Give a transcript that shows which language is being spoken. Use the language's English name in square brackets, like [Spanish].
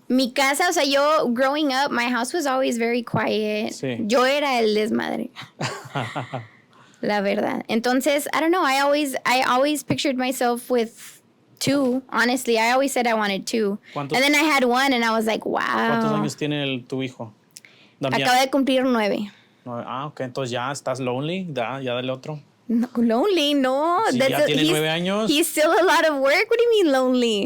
[Spanish] Mi casa, o sea, yo [English] growing up, my house was always very quiet. [Spanish] Sí. Yo era el desmadre. La verdad. [English] Entonces, I don't know, I always pictured myself with 2. Honestly, I always said I wanted 2. [Spanish] ¿Cuántos- [English] And then I had 1 and I was like, [Spanish] ¿Cuántos [English] wow. [Spanish] años tiene tu hijo? Damián. Acaba de cumplir 9. Ok, entonces ya estás lonely, ya dale otro. No, lonely, no. Sí, ya tiene 9 años. [English] He's still a lot of work. What do you mean lonely?